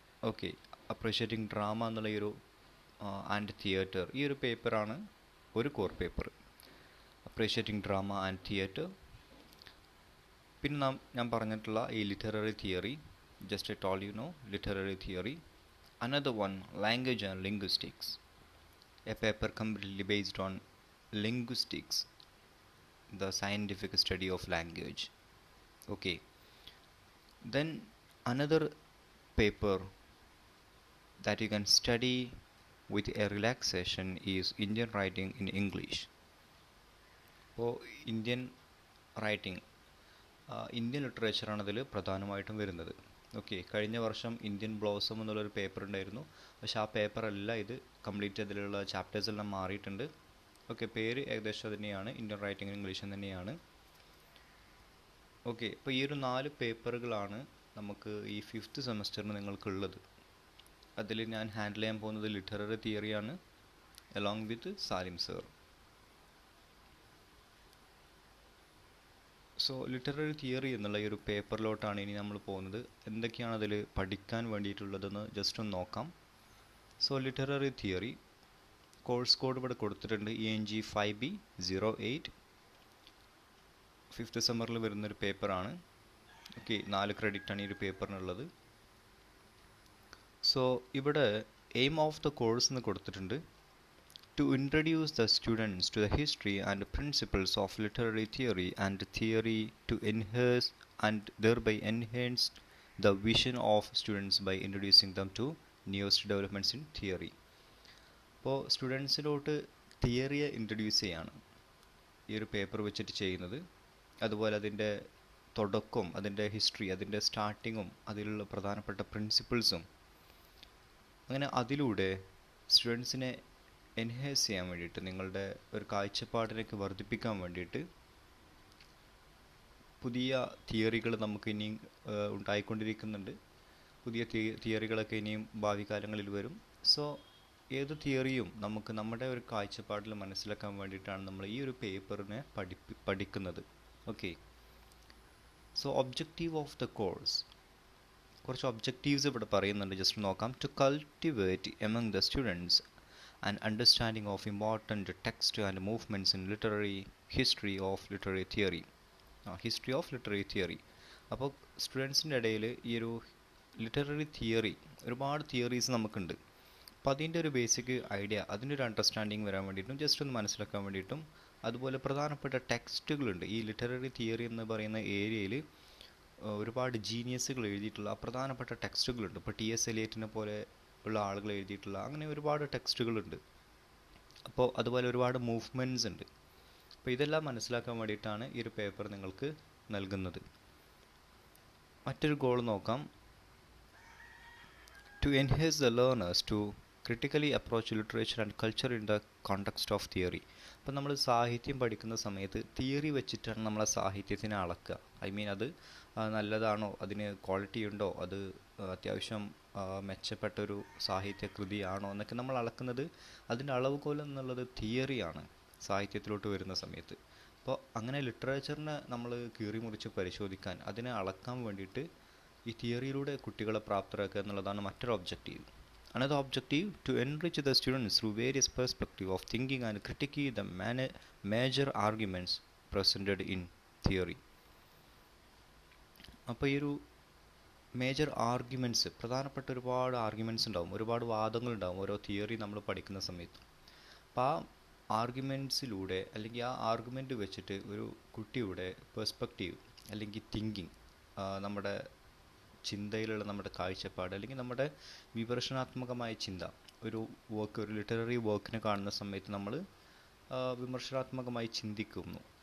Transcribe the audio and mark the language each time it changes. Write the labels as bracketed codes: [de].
[ml] Okay, appreciating drama എന്നുള്ള ഈ ഒരു ആൻഡ് തിയേറ്റർ, ഈ ഒരു പേപ്പറാണ് ഒരു core paper. Appreciating drama and theatre. പിന്നെ ഞാൻ പറഞ്ഞിട്ടുള്ള ഈ literary theory, [en] Just told you know literary theory. Another one, language and linguistics, a paper completely based on linguistics, the scientific study of language. Okay, then another paper that you can study with a relaxation is Indian writing in English. [ml] അപ്പോൾ Indian writing, Indian ലിറ്ററേച്ചറാണ് അതിൽ പ്രധാനമായിട്ടും വരുന്നത്. Okay, കഴിഞ്ഞ വർഷം Indian blossom എന്നുള്ളൊരു paper ഉണ്ടായിരുന്നു. പക്ഷെ ആ പേപ്പറല്ല ഇത്. കംപ്ലീറ്റ് അതിലുള്ള ചാപ്റ്റേഴ്സ് എല്ലാം മാറിയിട്ടുണ്ട്. ഓക്കെ, പേര് ഏകദേശം തന്നെയാണ്, ഇന്ത്യൻ റൈറ്റിംഗ് ഇംഗ്ലീഷ് തന്നെയാണ്. ഓക്കെ, അപ്പോൾ ഈ ഒരു 4 പേപ്പറുകളാണ് നമുക്ക് ഈ ഫിഫ്ത്ത് സെമസ്റ്ററിന് നിങ്ങൾക്കുള്ളത്. അതിൽ ഞാൻ ഹാൻഡിൽ ചെയ്യാൻ പോകുന്നത് literary തിയറിയാണ് along with Salim sir. So literary theory എന്നുള്ള ഈ ഒരു പേപ്പറിലോട്ടാണ് ഇനി നമ്മൾ പോകുന്നത്. എന്തൊക്കെയാണ് അതിൽ പഠിക്കാൻ വേണ്ടിയിട്ടുള്ളതെന്ന് ജസ്റ്റ് ഒന്ന് നോക്കാം. So literary theory course code ഇവിടെ കൊടുത്തിട്ടുണ്ട്. ENG 5B08. ഫിഫ്ത്ത് സെമ്മറിൽ വരുന്നൊരു പേപ്പറാണ്. ഓക്കെ, 4 ക്രെഡിറ്റാണ് ഈ ഒരു പേപ്പറിനുള്ളത്. സോ ഇവിടെ എയിം ഓഫ് ദ കോഴ്സ് എന്ന് കൊടുത്തിട്ടുണ്ട്. [en] To introduce the students to the history and principles of literary theory and theory to enhance and thereby enhance the vision of students by introducing them to newest developments in theory. [ml] അപ്പോൾ സ്റ്റുഡൻസിലോട്ട് തിയറിയെ introduce ചെയ്യാണ് ഈ ഒരു paper വെച്ചിട്ട് ചെയ്യുന്നത്. അതുപോലെ അതിൻ്റെ തുടക്കവും അതിൻ്റെ ഹിസ്റ്ററി, അതിൻ്റെ സ്റ്റാർട്ടിങ്ങും അതിലുള്ള പ്രധാനപ്പെട്ട പ്രിൻസിപ്പിൾസും, അങ്ങനെ അതിലൂടെ സ്റ്റുഡൻസിനെ എൻഹാൻസ് ചെയ്യാൻ വേണ്ടിയിട്ട്, നിങ്ങളുടെ ഒരു കാഴ്ചപ്പാടിലേക്ക് വർദ്ധിപ്പിക്കാൻ വേണ്ടിയിട്ട് പുതിയ തിയറികൾ നമുക്ക് ഇനിയും ഉണ്ടായിക്കൊണ്ടിരിക്കുന്നുണ്ട്. പുതിയ തിയറികളൊക്കെ ഇനിയും ഭാവി കാലങ്ങളിൽ വരും. സോ ഏത് തിയറിയും നമുക്ക് നമ്മുടെ ഒരു കാഴ്ചപ്പാടിൽ മനസ്സിലാക്കാൻ വേണ്ടിയിട്ടാണ് നമ്മൾ ഈ ഒരു പേപ്പറിനെ പഠിക്കുന്നത്. Okay, so objective of the course, കുറച്ച് ഒബ്ജക്റ്റീവ്സ് ഇവിടെ പറയുന്നുണ്ട്. ജസ്റ്റ് നോക്കാം. [en] To cultivate among the students an understanding of important text and movements in literary history of literary theory. History of literary theory. [ml] അപ്പോൾ സ്റ്റുഡൻസിൻ്റെ ഇടയിൽ ഈ ഒരു ലിറ്റററി തിയറി, ഒരുപാട് theories നമുക്കുണ്ട്. അപ്പോൾ അതിൻ്റെ ഒരു ബേസിക് ഐഡിയ, അതിൻ്റെ ഒരു അണ്ടർസ്റ്റാൻഡിങ് വരാൻ വേണ്ടിയിട്ടും ജസ്റ്റ് ഒന്ന് മനസ്സിലാക്കാൻ വേണ്ടിയിട്ടും, അതുപോലെ പ്രധാനപ്പെട്ട ടെക്സ്റ്റുകളുണ്ട് ഈ ലിറ്റററി തിയറി എന്ന് പറയുന്ന ഏരിയയിൽ. ഒരുപാട് ജീനിയസുകൾ എഴുതിയിട്ടുള്ള പ്രധാനപ്പെട്ട ടെക്സ്റ്റുകളുണ്ട്. ഇപ്പോൾ TS എലിയറ്റിനെ പോലെ ഉള്ള ആളുകൾ എഴുതിയിട്ടുള്ള അങ്ങനെ ഒരുപാട് ടെക്സ്റ്റുകളുണ്ട്. അപ്പോൾ അതുപോലെ ഒരുപാട് മൂവ്മെൻറ്റ്സ് ഉണ്ട്. അപ്പോൾ ഇതെല്ലാം മനസ്സിലാക്കാൻ വേണ്ടിയിട്ടാണ് ഈ ഒരു പേപ്പർ നിങ്ങൾക്ക് നൽകുന്നത്. മറ്റൊരു ഗോൾ നോക്കാം. [en] To enhance the learners to critically approach literature and culture in the context of theory. [ml] അപ്പം നമ്മൾ സാഹിത്യം പഠിക്കുന്ന സമയത്ത് തിയറി വെച്ചിട്ടാണ് നമ്മളെ സാഹിത്യത്തിനെ അളക്കുക. ഐ മീൻ അത് നല്ലതാണോ, അതിന് ക്വാളിറ്റി ഉണ്ടോ, അത് അത്യാവശ്യം മെച്ചപ്പെട്ടൊരു സാഹിത്യ കൃതിയാണോ എന്നൊക്കെ നമ്മൾ അളക്കുന്നത്, അതിൻ്റെ അളവുകോൽ എന്നുള്ളത് തിയറിയാണ് സാഹിത്യത്തിലോട്ട് വരുന്ന സമയത്ത്. അപ്പോൾ അങ്ങനെ ലിറ്ററേച്ചറിനെ നമ്മൾ കീറി മുറിച്ച് പരിശോധിക്കാൻ, അതിനെ അളക്കാൻ വേണ്ടിയിട്ട് ഈ തിയറിയിലൂടെ കുട്ടികളെ പ്രാപ്തരാക്കുക എന്നുള്ളതാണ് മറ്റൊരു objective. [en] Another objective, to enrich the students through various perspectives of thinking and critiquing the major arguments presented in theory. [ml] അപ്പോൾ ഈ ഒരു മേജർ ആർഗ്യുമെൻറ്റ്സ്, പ്രധാനപ്പെട്ട ഒരുപാട് ആർഗ്യുമെൻറ്റ്സ് ഉണ്ടാവും, ഒരുപാട് വാദങ്ങളുണ്ടാവും ഓരോ തിയറി നമ്മൾ പഠിക്കുന്ന സമയത്ത്. അപ്പോൾ ആ ആർഗ്യുമെൻറ്റ്സിലൂടെ അല്ലെങ്കിൽ ആ ആർഗ്യുമെൻറ്റ് വെച്ചിട്ട് ഒരു കുട്ടിയുടെ പെർസ്പെക്റ്റീവ് അല്ലെങ്കിൽ തിങ്കിങ്, നമ്മുടെ ചിന്തയിലുള്ള നമ്മുടെ കാഴ്ചപ്പാട് അല്ലെങ്കിൽ നമ്മുടെ വിമർശനാത്മകമായ ചിന്ത, ഒരു വർക്ക്, ഒരു ലിറ്റററി വർക്കിനെ കാണുന്ന സമയത്ത് നമ്മൾ വിമർശനാത്മകമായി ചിന്തിക്കുന്നു.